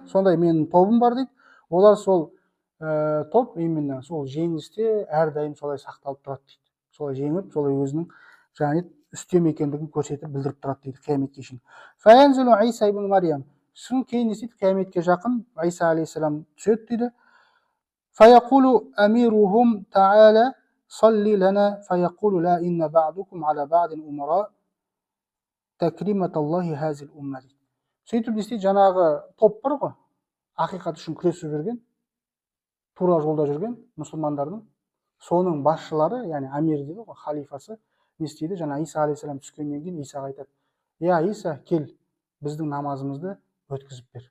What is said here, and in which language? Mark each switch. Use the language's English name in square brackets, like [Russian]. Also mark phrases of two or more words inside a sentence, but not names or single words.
[Kazakh] Сондай менің тобым бар дейді. Олар сол топ именно сол жеңісте әрдайым солай сақталып тұрады дейді. Солай жеңіп, солай өзінің жаңа үстем екендігін көрсетіп білдіріп тұрады дейді қияметке шейін. [Arabic] فينزل عيسى ابن مريم. [Kazakh] Сосын кейін не істейді? Қияметке жақын Иса алейхиссалам түседі дейді. [Arabic] فيقول أميرهم تعال صل لنا فيقول لا إن بعضكم على بعض أمراء تكرمة الله هذه الأمة. [Kazakh] Сөйтіп не істейді? Жаңағы топ бар ғой, ақиқат үшін күресіп жүрген, тура жолда жүрген мұсылмандардың, соның басшылары, яғни амир дейді ғой, халифасы, не істейді? Жаңа Иса алейхиссалам түскеннен кейін Исаға айтады: "Я Иса, кел, біздің намазымызды өткізіп бер."